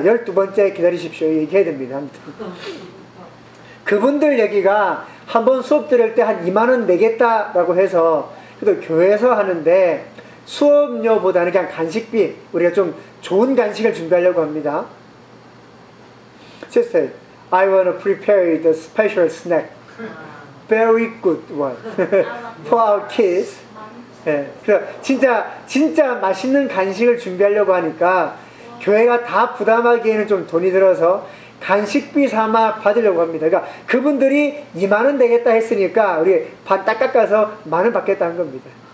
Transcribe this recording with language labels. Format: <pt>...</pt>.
<ko>12번째 기다리십시오. 얘기해야 됩니다. 아무튼 그분들 얘기가 한번 수업 들을 때 한 2만원 내겠다라고 해서 그래도 교회에서 하는데 수업료보다는 그냥 간식비 우리가 좀 좋은 간식을 준비하려고 합니다.</ko> <en>She said, I want to prepare the special snack. Very good one. For our kids. 네.</en> <ko>그래서 진짜 맛있는 간식을 준비하려고 하니까 교회가 다 부담하기에는 좀 돈이 들어서 간식비 삼아 받으려고 합니다. 그러니까 그분들이 2만원 되겠다 했으니까 우리 반 딱 깎아서 만원 받겠다 한 겁니다.</ko>